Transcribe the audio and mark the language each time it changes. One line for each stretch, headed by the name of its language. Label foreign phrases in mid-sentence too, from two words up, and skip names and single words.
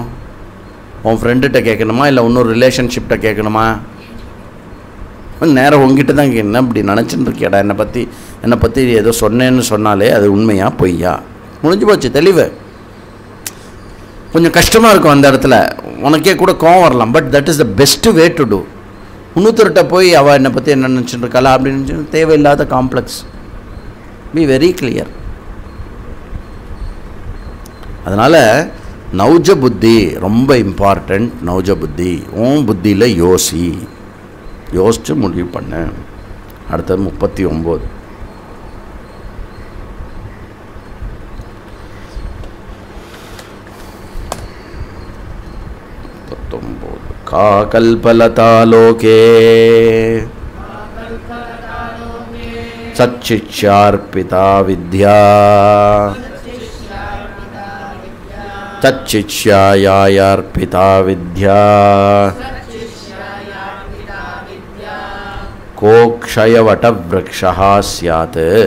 Tamil: உன் ஃப்ரெண்டுகிட்ட கேட்கணுமா, இல்லை இன்னொரு ரிலேஷன்ஷிப்கிட்ட கேட்கணுமா? நேரம் உங்ககிட்ட தான் என்ன இப்படி நினச்சின்னு இருக்கியாடா, என்னை பற்றி ஏதோ சொன்னேன்னு சொன்னாலே அது உண்மையா பொய்யா, முடிஞ்சு போச்சு, தெளிவு. கொஞ்சம் கஷ்டமாக இருக்கும் அந்த இடத்துல, உனக்கே கூட கோவம் வரலாம்.
English: But that is the best way to do.
Tamil: இன்னொருத்தர்கிட்ட போய் அவள் என்னை பற்றி என்ன நினச்சிட்டு இருக்காளா அப்படின்னு தேவையில்லாத காம்ப்ளெக்ஸ்.
English: Be very clear.
Tamil: அதனால் நௌஜ புத்தி ரொம்ப இம்பார்ட்டண்ட். நௌஜ புத்தி உன் புத்தியில் யோசித்து முடிவு பண்ணு. அடுத்தது 39.
Sanskrit: का कल्पलता लोके सच्चिष्यार्पिता विद्या सच्चिष्यायार्पिता विद्या कोक्षयवटवृक्षः स्यात्